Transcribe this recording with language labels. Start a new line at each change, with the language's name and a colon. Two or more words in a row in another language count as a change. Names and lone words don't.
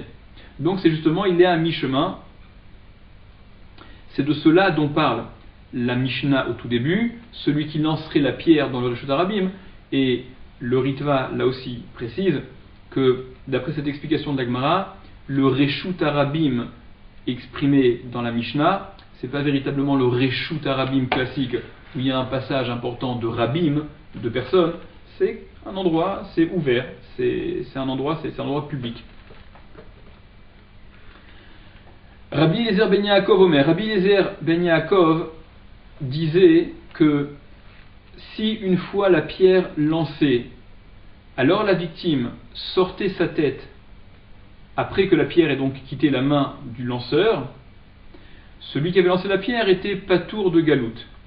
French: Donc c'est justement, il est à mi-chemin. C'est de cela dont parle la Mishnah au tout début, celui qui lancerait la pierre dans le
Hebrew: רשות הרבים,
French: et le Ritva là aussi précise que d'après cette explication de l'Agmara, le
Hebrew: רשות הרבים
French: exprimé dans la Mishnah, c'est pas véritablement le
Hebrew: רשות הרבים
French: classique où il y a un passage important de Rabim, de personnes, c'est un endroit, c'est ouvert, c'est un endroit public. Rabbi Eliezer ben Yaakov Omer, Rabbi Eliezer ben Yaakov disait que si une fois la pierre lancée, alors la victime sortait sa tête après que la pierre ait donc quitté la main du lanceur, celui qui avait lancé la pierre était patour de galoute.